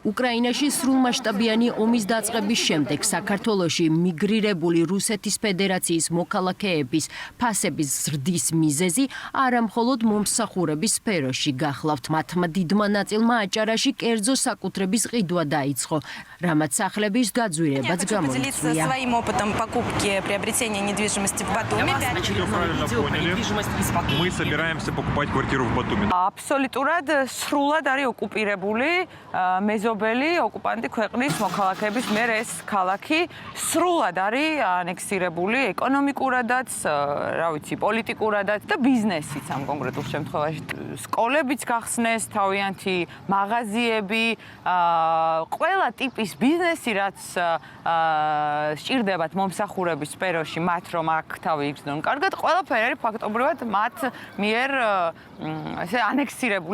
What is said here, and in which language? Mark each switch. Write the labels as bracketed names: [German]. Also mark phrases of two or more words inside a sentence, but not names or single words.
[Georgian] უკრაინაში სრულმასშტაბიანი ომის დაწყების შემდეგ საქართველოში მიგრირებული რუსეთის ფედერაციის მოქალაქეების ფასების ზრდის მიზეზი არა მხოლოდ მომსახურების სფეროში გახლავთ. მათმა დიდმა ნაწილმა აჭარაში კერძო საკუთრების ყიდვა დაიწყო, რამაც სახლების გაძვირებაც გამოიწვია. [Russian] Своим опытом покупки, приобретения недвижимости в Батуми. Мы собираемся покупать квартиру в Батуми. [Georgian] Აბსოლუტურად სრულად არის ოკუპირებული მეზობელი ოკუპანტი ქვეყნის მოქალაქეების მიერ ეს ქალაქი სრულად არის ანექსირებული ეკონომიკურადაც, რა ვიცი, პოლიტიკურადაც და ბიზნესიც ამ კონკრეტულ შემთხვევაში. სკოლებიც გახსნეს, თავიანთი მაღაზიები, ყველა ტიპის ბიზნესი, რაც სჭირდებათ მომსახურების სფეროში, მათ რომ აქ თავი იგრძნონ კარგად, ყველაფერი არის ფაქტობრივად მათ მიერ ესე ანექსირებული.